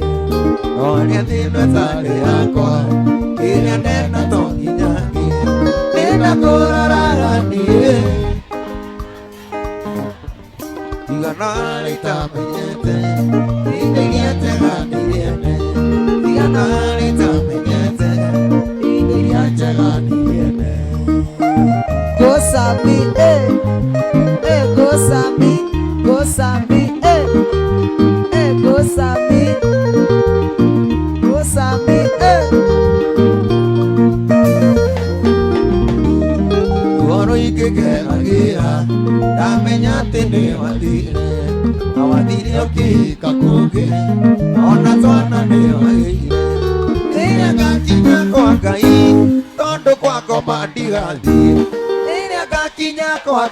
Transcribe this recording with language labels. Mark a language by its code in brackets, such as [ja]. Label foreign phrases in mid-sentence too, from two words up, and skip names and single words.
[ki] oria thĩno ĩtarĩ yakwa ĩrĩa ndenda to nginya ndenda kũroraga niĩ igana rĩtamenyete indo iria teganĩriene igana rĩtamenyete indo iria teganĩriene [en] Go Sami, go Sami, go Sami, go Sami, go Sami, [ki] Goro ikĩgeragĩra ndamenya atĩ nĩ wathire na wathire ũkĩhika kũngĩ ona twana nĩ wagĩire rĩrĩa ngakinya kwa Ngai tondũ kwa ngoma ndigathiĩ rĩrĩa ngakinya kwa